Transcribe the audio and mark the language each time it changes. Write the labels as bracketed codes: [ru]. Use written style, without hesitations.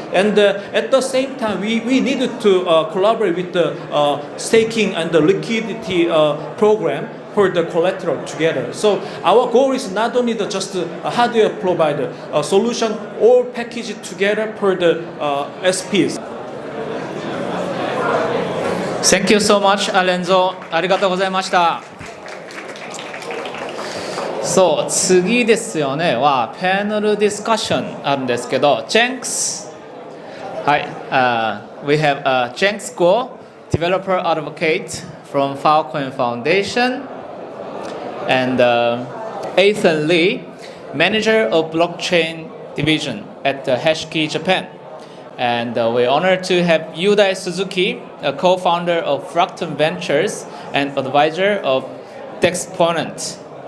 [en] And at the same time, we needed to collaborate with the staking and the liquidity program for the collateral together. So our goal is not only just a hardware provider, a solution all packaged together for the SPs. Thank you so much, アレンゾ。 [ja] ありがとうございました。そう、次ですよねは、パネルディスカッションあるんですけど、Jenks。 [en] はい、we have Jenks Guo, developer advocate from Filecoin Foundation, and Ethan Lee, manager of blockchain division at HashKey Japan. And we're honored to have Yudai Suzuki, a co-founder of Fracton Ventures and advisor of Dexponent.